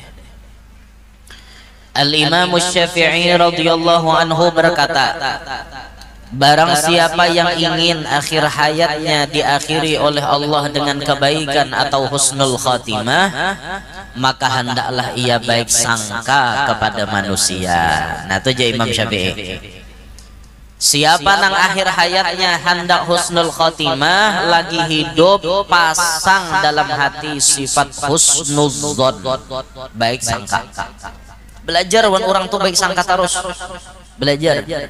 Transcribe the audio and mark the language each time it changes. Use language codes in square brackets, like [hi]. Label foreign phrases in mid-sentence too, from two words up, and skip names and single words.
[id] Al-Imam Syafi'i [ar] radhiyallahu anhu [id] berkata, barang siapa yang ingin akhir hayatnya diakhiri oleh Allah dengan kebaikan atau [ar] husnul khatimah, [id] maka hendaklah ia baik sangka kepada manusia. Nah, itu aja Imam Syafi'i. [bjn] Siapa nang akhir hayatnya hendak [ar] husnul khatimah, [bjn] lagi hidup pasang dalam hati sifat husnudzon, baik sangka. Belajar orang tuh baik sangka terus. Belajar.